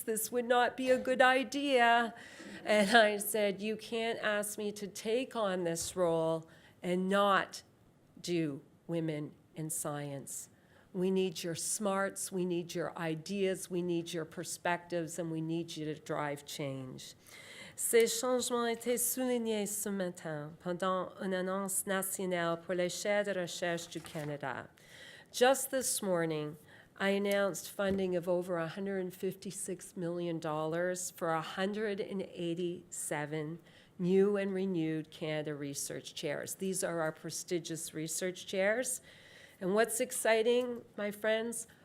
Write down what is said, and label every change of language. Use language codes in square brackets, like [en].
[en] This would not be a good idea. And I said, you can't ask me to take on this role and not do women in science. We need your smarts, we need your ideas, we need your perspectives, and we need you to drive change. [fr] Ces changements ont été soulignés ce matin pendant une annonce nationale pour les chaires de recherche du Canada. [en] Just this morning, I announced funding of over $156 million for 187 new and renewed Canada Research Chairs. These are our prestigious research chairs. And what's exciting, my friends?